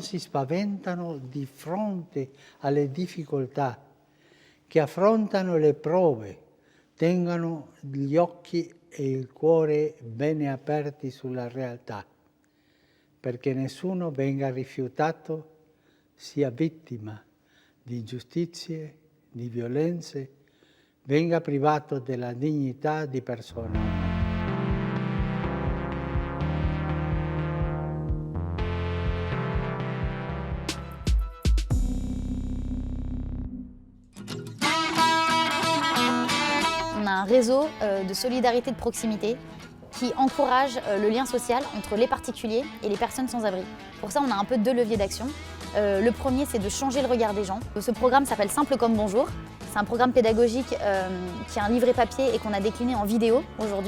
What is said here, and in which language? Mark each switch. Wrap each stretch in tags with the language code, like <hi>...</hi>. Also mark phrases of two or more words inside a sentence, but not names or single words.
<it>si spaventano di fronte alle difficoltà, che affrontano le prove, tengano gli occhi e il cuore bene aperti sulla realtà, perché nessuno venga rifiutato, sia vittima di ingiustizie, di violenze, venga privato della dignità di persona umana.</it> <fr>Un réseau de solidarité de proximité qui encourage le lien social entre les particuliers et les personnes sans abri. Pour ça, on a un peu deux leviers d'action. Le premier, c'est de changer le regard des gens. Ce programme s'appelle Simple comme bonjour. C'est un programme pédagogique qui a un livret papier et qu'on a décliné en vidéo aujourd'hui.</fr>